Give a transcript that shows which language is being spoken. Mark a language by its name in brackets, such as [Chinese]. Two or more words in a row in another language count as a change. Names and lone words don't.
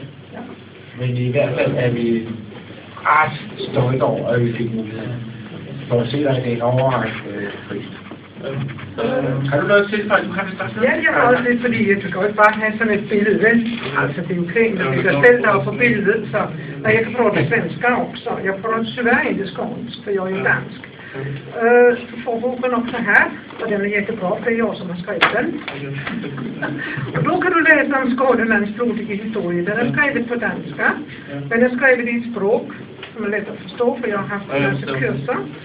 [Danish] Men i hvert fald er vi ret stolte over, at vi fik muligheden for at se dig i dag overrække pris. Har du noget til, at du har det største? Ja, jeg har også lidt, fordi jeg kan godt bare have sådan et billede, vel? Altså, det er jo kring, at vi kan stille dig på billedet, så når jeg kan få det [Swedish] svenska också. Jag får tyvärr inte skånsk, för jag är ju dansk. Du får boken också här, och den är jättebra, för det är jag som har skrivit den. Och då kan du läsa om Skånelands blodiga historia. Den är skriven på danska, men den är skriven i ett språk som är lätt att förstå, för jag har haft en massa kurser.